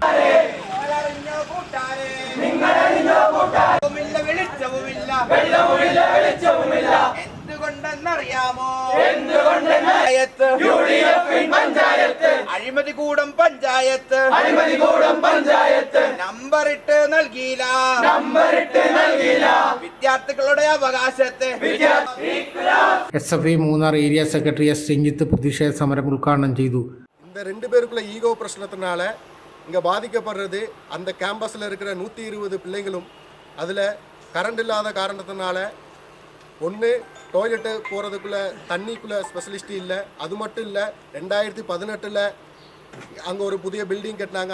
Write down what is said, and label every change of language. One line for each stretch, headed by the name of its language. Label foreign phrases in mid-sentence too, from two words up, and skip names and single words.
Malayalam: അഴിമതികൂടം പഞ്ചായത്ത് നമ്പറിട്ട് നൽകിയില്ല വിദ്യാർത്ഥികളുടെ അവകാശത്തെ. SFI മൂന്നാർ ഏരിയ സെക്രട്ടറി S രഞ്ജിത്ത് പ്രതിഷേധ സമരം ഉദ്ഘാടനം ചെയ്തു.
Tamil: இந்த 2 பேருக்குள்ள ஈகோ பிரச்சனத்தினால இங்கே பாதிக்கப்படுறது அந்த கேம்பஸில் இருக்கிற 120 பிள்ளைங்களும். அதில் கரண்ட் இல்லாத காரணத்தினால ஒன்று டாய்லெட்டு போகிறதுக்குள்ளே தண்ணிக்குள்ளே ஸ்பெஷலிஸ்ட்டு இல்லை. அது மட்டும் இல்லை, 2018 அங்கே ஒரு புதிய பில்டிங் கட்டினாங்க.